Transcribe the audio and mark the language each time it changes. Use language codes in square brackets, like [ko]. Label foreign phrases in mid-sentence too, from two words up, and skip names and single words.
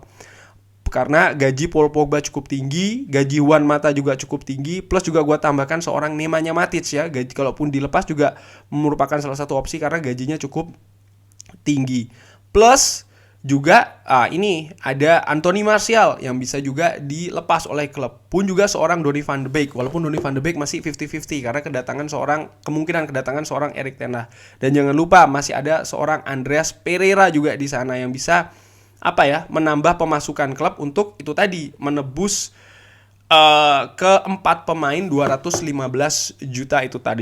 [id] Karena gaji Paul Pogba cukup tinggi, gaji Juan Mata juga cukup tinggi, plus juga gue tambahkan seorang Nemanja Matic ya, gaji kalaupun dilepas juga merupakan salah satu opsi karena gajinya cukup tinggi. Plus juga ini ada Anthony Martial yang bisa juga dilepas oleh klub, pun juga seorang Donny van de Beek, walaupun Donny van de Beek masih 50-50 karena kemungkinan kedatangan seorang Erik ten Hag. Dan jangan lupa masih ada seorang Andreas Pereira juga di sana yang bisa menambah pemasukan klub untuk itu tadi, menebus keempat pemain 215 juta itu tadi.